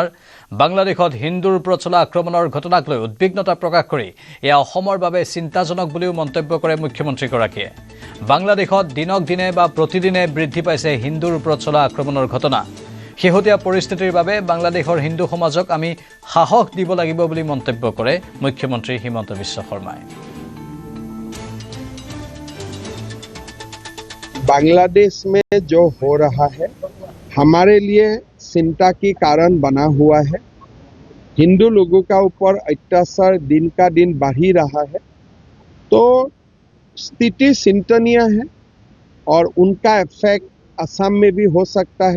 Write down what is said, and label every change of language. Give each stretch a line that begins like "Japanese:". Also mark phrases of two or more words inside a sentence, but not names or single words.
Assamese: বাংলাদেশত হিন্দুৰ ওপৰত চলা আক্ৰমণৰ ঘটনাক লৈ উদ্বিগ্নতা প্ৰকাশ কৰি এয়া অসমৰ বাবে চিন্তাজনক বুলিও মন্তব্য কৰে মুখ্যমন্ত্ৰীগৰাকীয়ে। বাংলাদেশত দিনক দিনে বা প্ৰতিদিনে বৃদ্ধি পাইছে হিন্দুৰ ওপৰত চলা আক্ৰমণৰ ঘটনা। শেহতীয়া পৰিস্থিতিৰ বাবে বাংলাদেশৰ হিন্দু সমাজক আমি সাহস দিব লাগিব বুলি মন্তব্য কৰে মুখ্যমন্ত্ৰী হিমন্ত বিশ্ব শৰ্মাই।
Hindi: बांग्लादेश में जो हो रहा है हमारे लिए चिंता की कारण बना हुआ है। हिंदू लोगों का ऊपर अत्याचार दिन का दिन बढ़ ही रहा है, तो स्थिति चिंतनीय है और उनका इफेक्ट असम में भी हो सकता है।